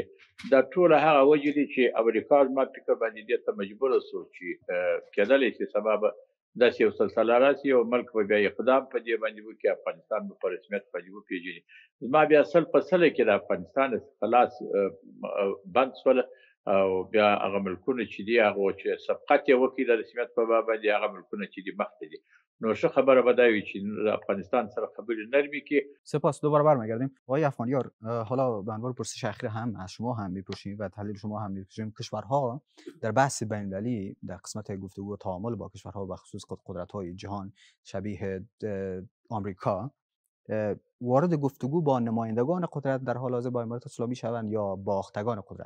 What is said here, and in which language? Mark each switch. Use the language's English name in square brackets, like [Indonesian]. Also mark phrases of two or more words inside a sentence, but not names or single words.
[Pashto] دا ټوله هغه وجې دي چې امریکا زما فکر باندې دې ته مجبوره شو چې کېدلی شي سبا به داسې یو سلسله راسي، یو ملک به بیا اقدام په دې باندې وکړي، افغانستان به په رسمیت باندې وپېژني. زما بیا سل په سله کې د افغانستان خلاص بند شوله، او بیا هغه ملکونه چې دي هغه چې سبقت یې وکړي د رسمیت په باب باندې، هغه ملکونه چې دي مخکې دي، نو ښه خبره به دا وي چې افغانستان سره خبرې نرمې کړي. [Persian] سپاس. دوباره برمیگردیم. آقای افغانیار، حالا به عنوان پرسش اخیر هم از شما هم میپرسیم و تحلیل شما هم میپرسیم، کشورها در بحث بین‌المللی در قسمت گفتگو و تعامل با کشورها و خصوص قدرت‌های جهان شبیه آمریکا وارد گفتگو با نمایندگان قدرت در حال حاضر با امارات اسلامی شوند یا باختگان قدرت؟